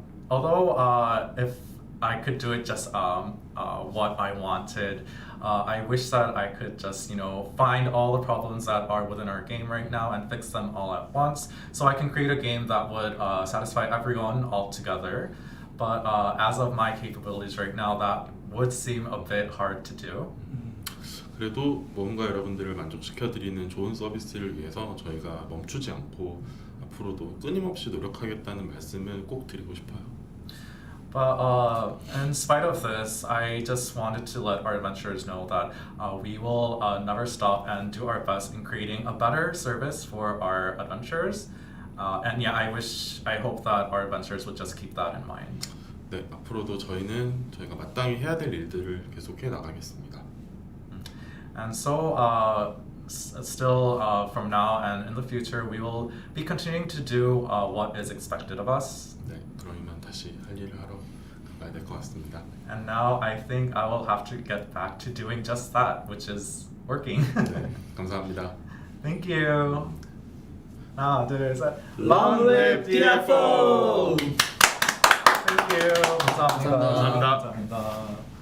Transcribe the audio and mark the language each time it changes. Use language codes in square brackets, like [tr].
[en] Although if I could do it just what I wanted, I wish that I could just find all the problems that are within our game right now and fix them all at once, so I can create a game that would satisfy everyone all together. But as of my capabilities right now, that would seem a bit hard to do. [ko] 그래도 모험가 여러분들을 만족시켜드리는 좋은 서비스를 위해서 저희가 멈추지 않고 앞으로도 끊임없이 노력하겠다는 말씀을 꼭 드리고 싶어요. [en] But in spite of this, I just wanted to let our adventurers know that we will never stop and do our best in creating a better service for our adventurers. And yeah, I hope that our adventurers would just keep that in mind. [ko] 네, 앞으로도 저희가 마땅히 해야 될 일들을 계속해 나가겠습니다. [en] And so, still from now and in the future, we will be continuing to do what is expected of us. [ko] 네, 그러면 다시 할 일을 하러 가야 될 것 같습니다. [en] And now I think I will have to get back to doing just that, which is working. [ko] 네, 감사합니다. [en] Thank you. [ko] 하나, 둘, 셋. [en] Long live DFO! Thank you. [ko] 감사합니다. 감사합니다.